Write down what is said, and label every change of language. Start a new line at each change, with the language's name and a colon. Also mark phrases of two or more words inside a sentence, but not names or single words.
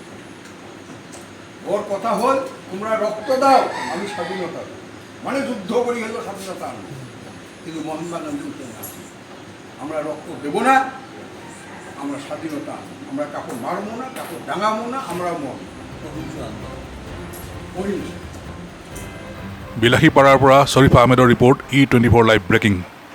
Bangla: ওর কথা হল তোমরা রক্ত দাও আমি স্বাধীনতা দেব, মানে যুদ্ধ করি হলো স্বাধীনতা আনবো। কিন্তু মহাত্মা গান্ধী উঠে না, আমরা রক্ত দেব না, আমরা স্বাধীনতা আনবো। আমরা কাপড় মারবো না, কাপড় ডাঙাবো না, আমরা মরব। অহিংসা।
Assamese: বিলাসীপাৰাৰ পৰা শ্বৰীফ আহমেদৰ ৰিপৰ্ট E24
English: live breaking.